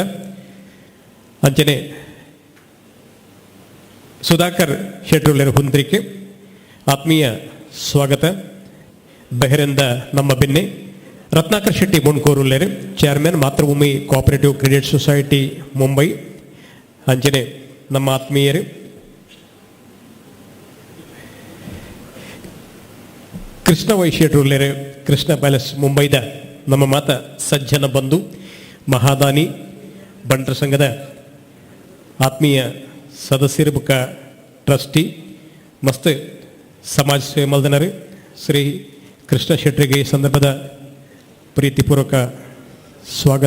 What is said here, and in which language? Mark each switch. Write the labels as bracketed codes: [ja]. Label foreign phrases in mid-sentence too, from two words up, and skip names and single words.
[tcy] ಅಂಚನೆ ಸುಧಾಕರ್ ಶೆಟ್ಟರುಳ್ಳರ ಹುಂದ್ರಿಕೆ ಆತ್ಮೀಯ ಸ್ವಾಗತ. ಬೆಹರಿಂದ ನಮ್ಮ ಬೆನ್ನೆ ರತ್ನಾಕರ್ ಶೆಟ್ಟಿ ಬುಣ್ಕೂರುಳ್ಳರು ಚೇರ್ಮನ್ ಮಾತೃಭೂಮಿ ಕೋಆಪರೇಟಿವ್ ಕ್ರೆಡಿಟ್ ಸೊಸೈಟಿ ಮುಂಬೈ ಅಂಚನೆ ನಮ್ಮ ಆತ್ಮೀಯರು. ಕೃಷ್ಣ ವೈ ಶೆಟ್ಟರುಳ್ಳರು ಕೃಷ್ಣ ಪ್ಯಾಲೇಸ್ ಮುಂಬೈದ ನಮ್ಮ ಮಾತ ಸಜ್ಜನ ಬಂಧು ಮಹಾದಾನಿ ಬಂಟರ ಸಂಘದ ಆತ್ಮೀಯ ಸದಸ್ಯರು ಬುಕ್ಕ ಟ್ರಸ್ಟಿ ಮಸ್ತ್ ಸಮಾಜ ಸೇವೆ ಮಲ್ದನರು ಶ್ರೀ ಕೃಷ್ಣ ಶೆಟ್ಟರಿಗೆ ಈ ಸಂದರ್ಭದ ಪ್ರೀತಿಪೂರ್ವಕ ಸ್ವಾಗತ.